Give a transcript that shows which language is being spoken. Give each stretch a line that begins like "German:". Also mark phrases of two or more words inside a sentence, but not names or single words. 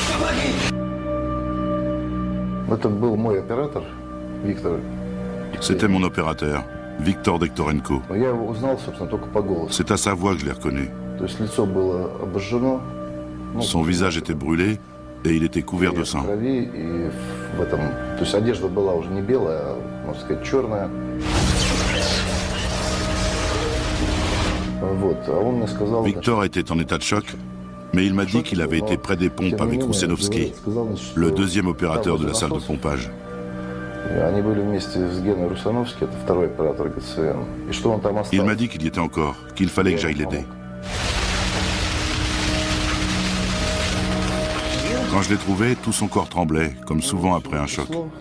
Russian: Это был мой оператор, Виктор.
French: C'était mon opérateur, Viktor Dektorenko.
Russian: Я его узнал, собственно, только по голосу.
French: C'est à sa voix que je l'ai reconnu.
Russian: То есть лицо было обожжено.
French: Son visage était brûlé et il était couvert de sang.
Russian: Крови, и в этом, то есть одежда была уже не белая, а, можно сказать, черная. Вот, а он мне сказал...
French: Victor était en état de choc, mais il m'a dit qu'il avait été près des pompes avec Roussenovski, le deuxième opérateur de la salle de pompage.
Russian: Они были вместе с Геной Русановски, это второй оператор ГЦН. И что он там остался?
French: Il m'a dit qu'il y était encore, qu'il fallait que j'aille l'aider. Quand je l'ai trouvé, tout son corps tremblait, comme souvent après un choc.